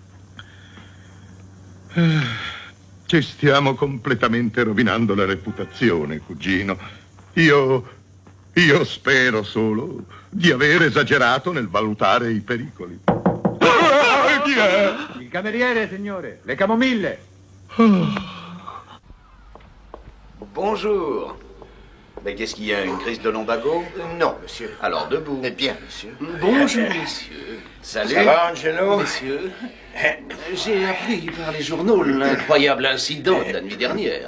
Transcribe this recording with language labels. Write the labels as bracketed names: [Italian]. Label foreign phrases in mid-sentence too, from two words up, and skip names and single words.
[Italian] Ci stiamo completamente rovinando la reputazione, cugino. Io spero solo di aver esagerato nel valutare i pericoli. Chi è? Il cameriere, signore. Le camomille. [French] Bonjour. Mais qu'est-ce qu'il y a, une crise de lumbago? Non, monsieur. Alors, debout. Eh bien, monsieur. Bonjour, messieurs. Salut. Ça va, Angelo? Messieurs, j'ai appris par les journaux l'incroyable incident de la nuit dernière.